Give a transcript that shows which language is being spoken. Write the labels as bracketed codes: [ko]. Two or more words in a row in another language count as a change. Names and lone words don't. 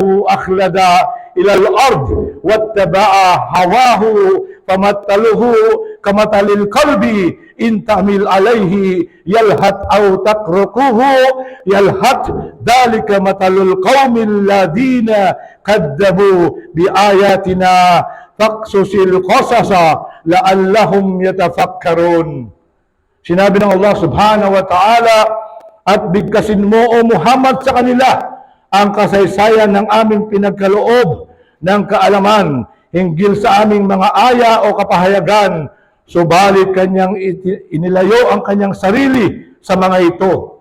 [ar] أَخْلَدَ إِلَى الْأَرْضِ وَاتَّبَعَ هَوَاهُ فَمَثَلُهُ كَمَثَلِ الْكَلْبِ إِنْ تَحْمِلْ عَلَيْهِ يَلْهَثْ أَوْ تَتْرُكْهُ يَلْهَثْ ذَلِكَ مَثَلُ الْقَوْمِ الَّذِينَ كَذَّبُوا بِآيَاتِنَا فَاقْصُصِ الْقَصَصَ لَعَلَّهُمْ يَتَفَكَّرُونَ. [tl] Sinabi ng Allah [ar] سبحانه وتعالى, [tl] at bigkasin mo, O Muhammad, sa kanila ang kasaysayan ng aming pinagkaloob ng kaalaman hinggil sa aming mga aya o kapahayagan, subalit kanyang inilayo ang kanyang sarili sa mga ito.